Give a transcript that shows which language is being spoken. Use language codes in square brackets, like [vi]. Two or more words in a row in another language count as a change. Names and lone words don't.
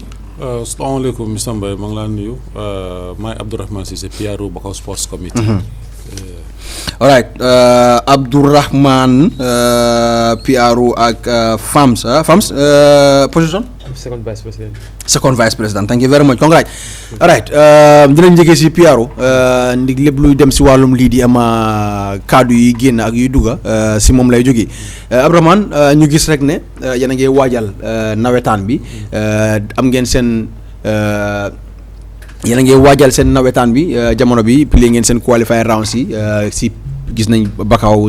[wo] asalaamaaleykum Mr Mbaye maa ngi laa nuyu maay Abdourahmane Cissé PRO Bakau Sports Committee. [en] Alright Abdourahmane PRO ak Fams position. Second Vice President. Second Vice President thank you very much congrats. [wo] Alright dinañ njëkkee si PRO ndig lépp luy dem si wàllum lii di kaddu yi génn ak yuy dugga si moom lay jógee Abdourahmane ñu gis rek ne yéen a ngi waajal nawetaan bi am ngeen seen yéen a ngi waajal seen nawetaan bi jamono bi play ngeen seen [en] qualifier rounds [wo] yi si gis nañ Bakau